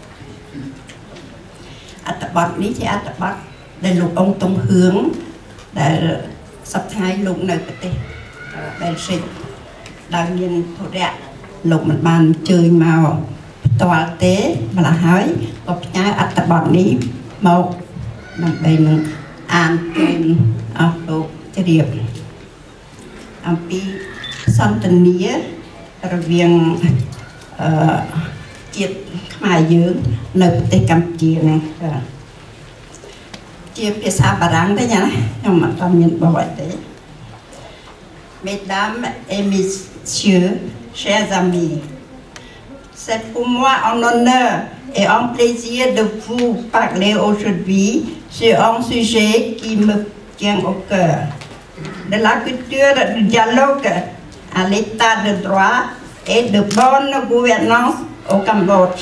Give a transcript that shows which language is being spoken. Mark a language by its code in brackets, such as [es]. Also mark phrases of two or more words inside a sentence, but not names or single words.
[km] អត្ថបទនេះជាអត្ថបទដែលលោកអង្គទំហឿងដែលសប្តាហ៍លោកនៅប្រទេសបែលហ្សិកដែលមានធុរៈលោកមិនបានអញ្ជើញមកផ្ទាល់ទេម្ល៉េះហើយក៏ផ្ញើអត្ថបទនេះមកដើម្បីនឹងអានជូនអស់លោកជ្រាបអំពីសន្ទនារវាង ជាតិខ្មែរយើងនៅប្រទេសកម្ពុជានេះជាភាសាបារាំងទេណា ខ្ញុំអត់មានបរិយាទេ [fr] Mesdames et messieurs, chers amis, c'est pour moi un honneur et un plaisir de vous parler aujourd'hui sur un sujet qui me tient au cœur, de la culture du dialogue à l'état de droit et de bonne gouvernance au Cambodge.